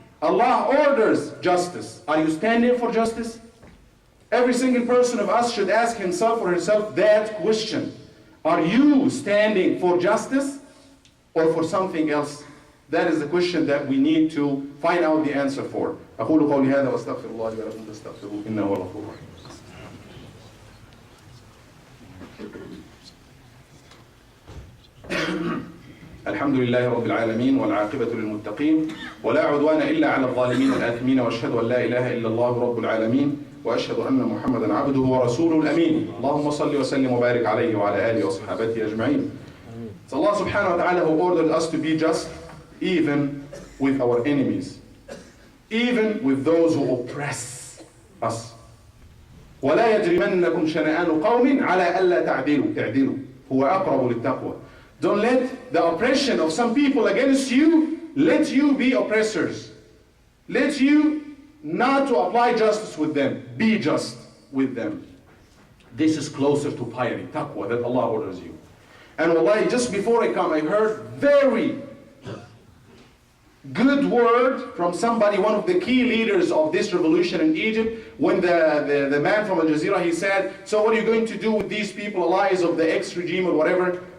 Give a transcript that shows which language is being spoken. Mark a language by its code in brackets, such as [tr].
[en] Allah orders justice. Are you standing for justice? Every single person of us should ask himself or herself that question. Are you standing for justice or for something else? That is the question that we need to find out the answer for. [ar] أقول قولي هذا وأستغفر الله لي ولكم فاستغفروه إنه هو الغفور الرحيم. الحمد لله رب العالمين والعاقبة للمتقين ولا عدوان إلا على الظالمين الآثمين وأشهد أن لا إله إلا الله رب العالمين وأشهد أن محمدا عبده ورسوله الأمين. اللهم صل وسلم وبارك عليه وعلى آله وصحابته أجمعين. [en] So Allah subhanahu wa ta'ala who ordered us to be just even with our enemies, even with those who oppress us. [ar] ولا يجرمنكم شنآن قوم على ألا تعدلوا هو أقرب للتقوى. [en] Don't let the oppression of some people against you let you be oppressors. Let you not to apply justice with them. Be just with them. This is closer to piety, taqwa, that Allah orders you. And wallahi, just before I come, I heard very good word from somebody, one of the key leaders of this revolution in Egypt, when the man from Al Jazeera, he said, so what are you going to do with these people, allies of the ex-regime or whatever?